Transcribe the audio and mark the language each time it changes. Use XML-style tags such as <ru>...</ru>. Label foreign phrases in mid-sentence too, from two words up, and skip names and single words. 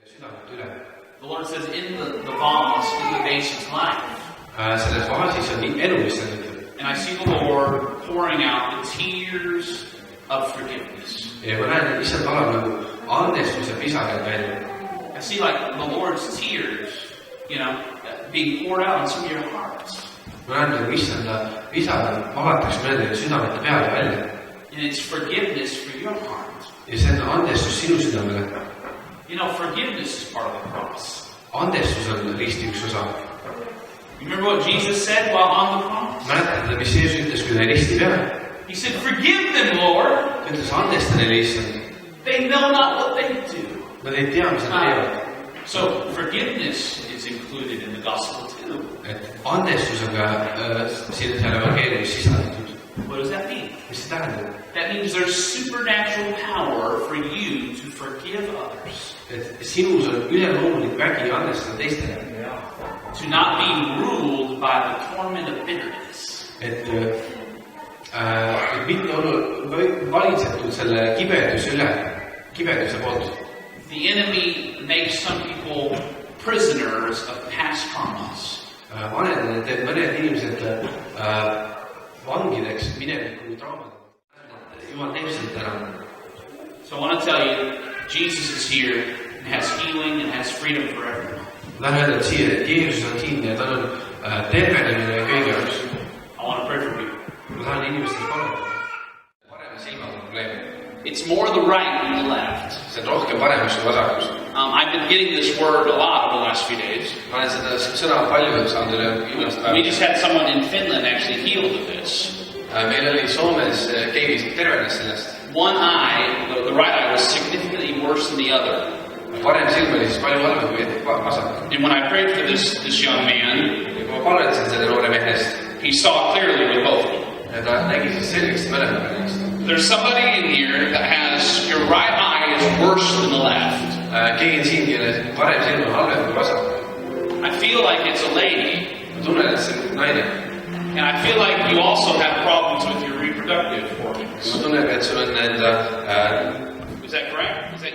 <et>südamet üle.</et> <en>The Lord says, in the vase, in the vase is life.</en> <et>Selles vaasis on elu, mis on ütleb.</et> <en>And I see the Lord pouring out the tears of forgiveness.</en> <et>Ja ma näen, et issand valab nagu andestuse pisarad välja.</et> <en>I see like the Lord's tears, being poured out on some of your hearts.</en> <et>Ma näen, nagu issanda pisarad valatakse mõnedele südamete peale välja.</et> <en>And it's forgiveness for your heart.</en> <et>Ja see on andestus sinu südamele.</et> <en>Forgiveness is part of the cross.</en> <et>Andestus on risti üks osa.</et> <en>You remember what Jesus said while on the cross?</en> <et>Mäletate, mis Jeesus ütles, kui ta risti peal?</et> <en>He said, forgive them, Lord.</en> <et>Ta ütles, andesta neile issand.</et> <en>They know not what they do.</en> <et>Nad ei tea, mis nad teevad.</et> <en>So forgiveness is included in the gospel too.</en> <et>Et andestus on ka siin seal evangeeliumis sisaldatud.</et> <en>What does that mean?</en> <et>Mis see tähendab?</et> <en>That means there's supernatural power for you to forgive others.</en> <et>Et sinus on üleloomulik vägi andestada teistele.</et> <en>To not be ruled by the torment of bitterness.</en> <et>Et mitte olla valitsetud selle kibeduse poolt.</et> <en>The enemy makes some people prisoners of past traumas.</en> <et>Mõned inimesed vangideks mineviku traumad. Jumal teeb seda täna.</et> <en>So I want to tell you, Jesus is here and has healing and has freedom for everyone.</en> <et>Lähen öelda, et siia, et Jeesus on siin ja tal on tervenemine ja kõige jaoks.</et> <en>I want to pray for you.</en> <et>Ma tahan inimestele paluda. Parema silmaga probleem.</et> <en>It's more the right than the left.</en> <et>See on rohkem paremas kui vasakus.</et> <en>I've been getting this word a lot over the last few days.</en> <et>Ma olen seda sõna palju saanud üle viimast päeva.</et> <en>We just had someone in Finland actually healed of this.</en> <et>Meil oli Soomes keegi tervenes sellest.</et> <en>One eye, the right eye, was significantly worse than the other.</en> <et>Parem silm oli siis palju halvem kui vasak.</et> <en>And when I prayed for this young man,</en> <et>ja kui ma palvetasin selle noore mehest,</et> <en>he saw clearly with both of them.</en> <et>Ja ta nägi siis selgeks mõlemad neist.</et> <en>There's somebody in here that has your right eye is worse than the left.</en> <et>Keegi on siin, kelle parem silm on halvem kui vasak.</et> <en>I feel like it's a lady.</en> <et>Ma tunnen, et see on naine.</et> <en>And I feel like you also have problems with your reproductive organs.</en> <et>Ma tunnen, et sul on enda...</et> <en>Is that correct?</en>